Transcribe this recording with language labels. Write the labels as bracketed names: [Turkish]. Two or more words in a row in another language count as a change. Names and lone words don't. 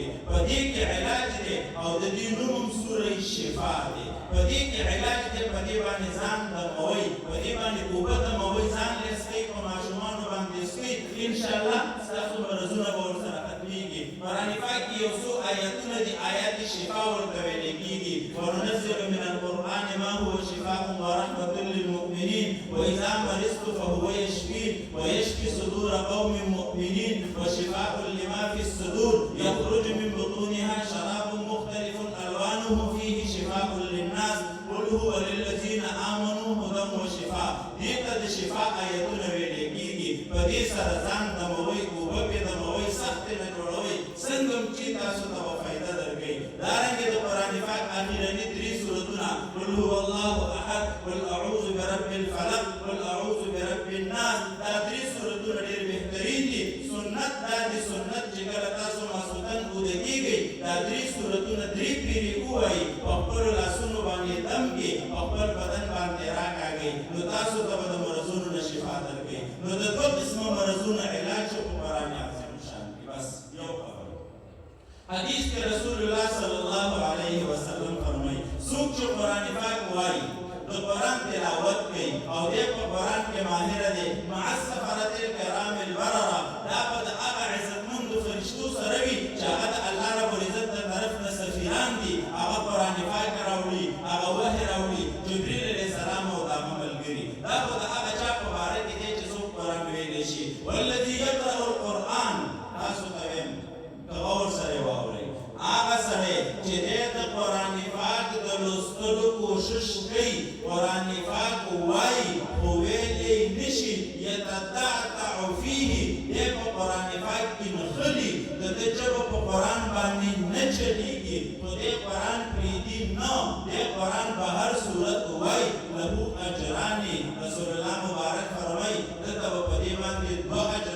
[Pashto] په دې کې علاج دی، او د دې نوم هم سوره شفا دی. په دې کې علاج دی، په دې باندې ځان دموئ، په دې باندې اوبه دموئ، ځان یې څښئ، په ماشومانو باندې څښئ، انشاءالله ستاسو مرضونه به ورسره ختمېږي. قرآن پاک کې یو څو آیتونه دي، آیات شفا ورته ویلې کېږي. [Arabic] وننزل من القرآن ما هو شفاء ورحمة للمؤمنين وإذا مرضت فهو يشفين ويشفي صدور قوم مؤمنين وشفاء لما في الصدور يخرج من بطونها شراب مختلف ألوانه فيه شفاء للناس قل هو للذين آمنوا هدى وشفاء. [Pashto] دې ته د شفا آیتونه ویلې کېږي. په دې سره ځان دموئ، اوبه پرې دموئ، سختې نه جوړوئ، څنګه هم چې تاسو ته به فایده درکوي. دارنګې د قرآن پاک اخرني 3 سورتونه [Arabic] قل هو الله احد، قل اعوذ برب الفلق، قل اعوذ برب الناس، [Pashto] دا 3 سورتونه ډېر بهترین دي. سنت دا دي، سنت چې کله تاسو ماسخوتن اوده کېږئ، دا 3 سورتونه 3 پیرې ووایي، په خپلو لاسونو باندې دم کړي، په خپل بدن باندې راکاږئ، نو تاسو ته به د مرضونو نه شفا درکوي. نو د 2 قسمه مرضونو علاج شو په قرآن عظیم شان کې. بس یو خبر حدیث کې [Arabic] رسول الله صلی الله علیه وسلم [Pashto] فرمایي څوک چې قرآن پاک وایي، د قرآن تلاوت کوي، او دې په قرآن کې ماهر دی، [Arabic] مع السفرة الکرام البررة، [Pashto] دا به د هغه عزتمندو فرشتو سره وي چې هغه د الله رب العزت د طرف نه سفیران دي. هغه قرآن پاک راوړي، هغه وحی راوړي، جبریل [Arabic] علیه السلام [Pashto] او د هغه ملګري. دا به د هغه چا په باره کې دی چې څوک قرآن ویلی شي. [Arabic] والذي یقرأ القرآن، [Pashto] تاسو ته ویم که غور سره واورئ، هغه سړی چې دی د قرآن پاک د لوستلو کوشش کوي کوي قرآن پاک وایي خو ویلی نشي [Arabic] یتتعتع فیه [Pashto] دی په قرآن پاک کې نغلي د ده ژبه په قرآن باندې نه چلیږي خو دی قرآن پرېږدي نه دی قرآن په هر صورت وایي له اجرانې رسول الله مبارک فرمایي دته به په دې باندې 2 اجره